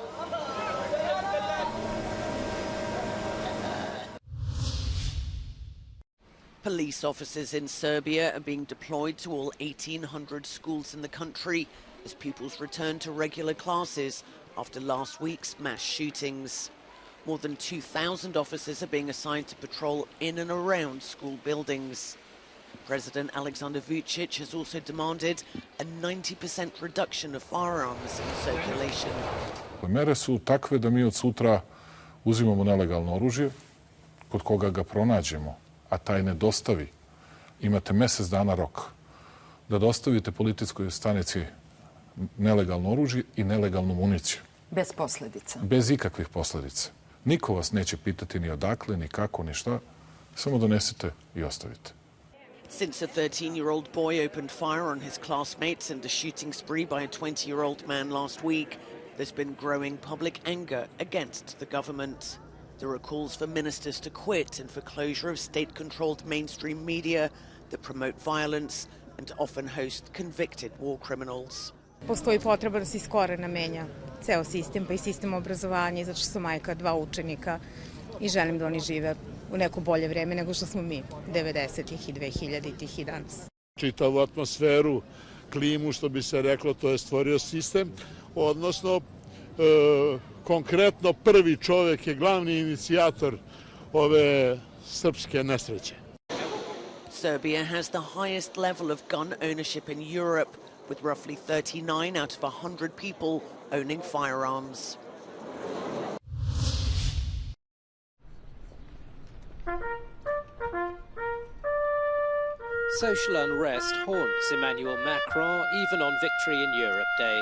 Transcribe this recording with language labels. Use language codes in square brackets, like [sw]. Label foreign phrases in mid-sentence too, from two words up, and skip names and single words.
[en] Police officers in Serbia are being deployed to all 1,800 schools in the country as pupils return to regular classes after last week's mass shootings. More than 2,000 officers are being assigned to patrol in and around school buildings. President Alexander Vučić has also demanded a 90% reduction of firearms in circulation. [sr] Mere su takve da mi od sutra uzimamo nelegalno oružje, kod koga ga pronađemo, a taj ne dostavi, imate mjesec dana rok da dostavite policijskoj stanici nelegalno oružje i nelegalnu municiju. Bez posljedica. Bez ikakvih posljedica. Niko vas neće pitati ni odakle, ni kako, ni šta. Samo donesite i ostavite. [en] Since a 13-year-old boy opened fire on his classmates and a shooting spree by a 20-year-old man last week, there's been growing public anger against the government. There are calls for ministers to quit and for closure of state-controlled mainstream media that promote violence and often host convicted war criminals. [sr] Postoji potreba da se iz korena menja ceo sistem, pa i sistem obrazovanja, zato što sam majka 2 učenika i želim da oni žive u neko bolje vreme nego što smo mi 90-ih i 2000-ih i danas. Čitavu atmosferu, klimu, što bi se reklo, to je stvorio sistem, odnosno konkretno prvi čovjek je glavni inicijator ove srpske nesreće. [en] Serbia has the highest level of gun ownership in Europe, with roughly 39 out of 100 people owning firearms. Social unrest haunts Emmanuel Macron even on Victory in Europe Day.